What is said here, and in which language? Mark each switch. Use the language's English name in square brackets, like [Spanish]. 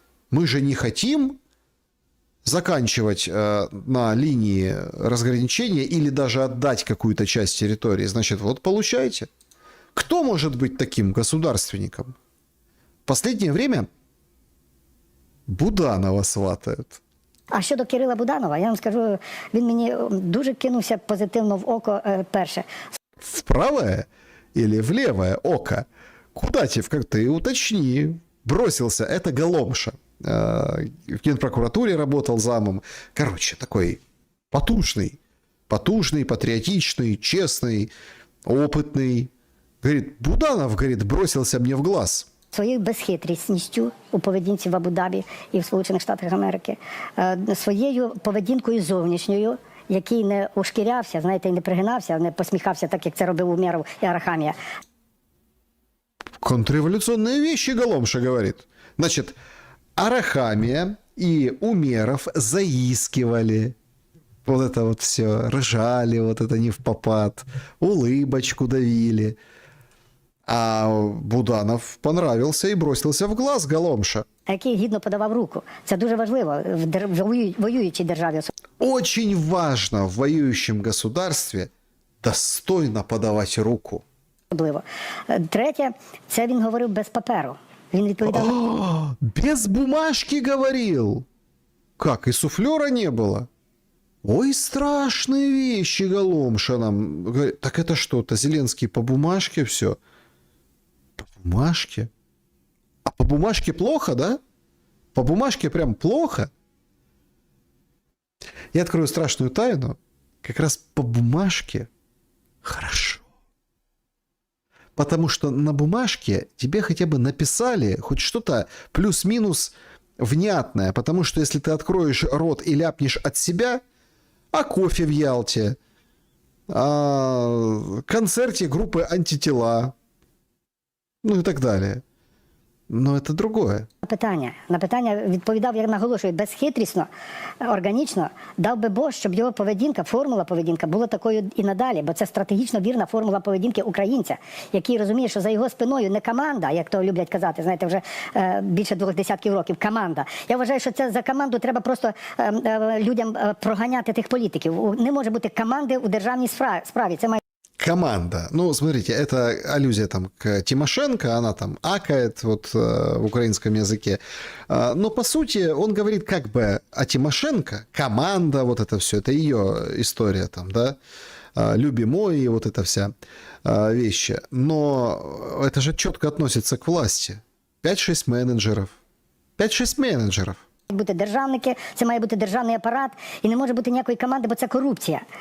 [Russian] Мы же не хотим заканчивать на линии разграничения или даже отдать какую-то часть территории. Значит, вот получайте. Кто может быть таким государственником? В последнее время Буданова сватают. [Ukrainian] А щодо Кирила Буданова, я вам скажу, він мені дуже кинувся позитивно в око перше. [Russian] В правое или в левое око? Куда как ты уточни. Бросился. Это Голомша. В Генпрокуратуре работал замом. Короче, такой потужный, патриотичный, честный, опытный. Говорит, Буданов, говорит, бросился мне в глаз. [Ukrainian] Своєю безхитрісністю у поведінці в Абу-Дабі і в Сполучених Штатах Америки, своєю поведінкою зовнішньою, який не ушкірявся, знаєте, і не пригинався, не посміхався, так як це робив Умєров і Арахамія. [Russian] Контрреволюционные вещи Голомша говорит. Значит, Арахамия и Умеров заискивали. Вот это вот все. Ржали, вот это не впопад. Улыбочку давили. А Буданов понравился и бросился в глаз Голомша. [Ukrainian] Який гідно подавав руку. Це дуже важливо в воюючій державі. [Russian] Очень важно в воюющем государстве достойно подавать руку. [Ukrainian] Особливо. Третє, це він говорив без паперу. Він відповідав... [Russian] Без бумажки говорил. Как, и суфлера не было? Ой, страшные вещи Голомша нам говорит. Так это что-то, Зеленский по бумажке все? По бумажке? А по бумажке плохо, да? По бумажке прям плохо? Я открою страшную тайну. Как раз по бумажке хорошо. Потому что на бумажке тебе хотя бы написали хоть что-то плюс-минус внятное. Потому что если ты откроешь рот и ляпнешь от себя о кофе в Ялте, о концерте группы «Антитела», ну и так далее. Но это другое. [Ukrainian] На питання відповідав, як наголошую, безхитрісно, органічно, дав би Бог, щоб його поведінка, формула поведінка була такою і надалі, бо це стратегічно вірна формула поведінки українця, який розуміє, що за його спиною не команда, як то люблять казати, знаєте, вже більше 2 десятків років, команда. Я вважаю, що це за команду треба просто людям проганяти тих політиків. Не може бути команди у державній справі. Це має Команда. [Russian] Ну, смотрите, это аллюзия там к Тимошенко, она там акает вот в украинском языке. Но, по сути, он говорит как бы о Тимошенко. Команда, вот это все, это ее история там, да. Любимой, вот эта вся вещи. Но это же четко относится к власти. 5-6 менеджеров. 5-6 менеджеров. [Ukrainian] бути державники, це має бути державний апарат, і не може бути ніякої команди, бо це корупція.